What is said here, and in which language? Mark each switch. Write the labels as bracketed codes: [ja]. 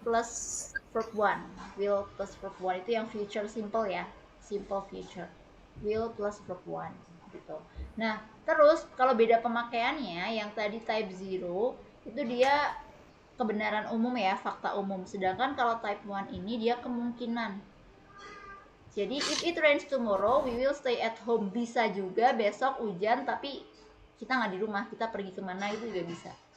[en] plus verb 1. Will plus verb 1 [id] itu yang [en] future simple ya. Simple future. Will plus verb 1 gitu. [id] Nah, terus kalau beda pemakaiannya yang tadi type 0 itu dia kebenaran umum ya, fakta umum. Sedangkan kalau type 1 ini dia kemungkinan. [en] Jadi if it rains tomorrow, we will stay at home. [id] Bisa juga besok hujan tapi kita nggak di rumah, kita pergi kemana itu juga bisa.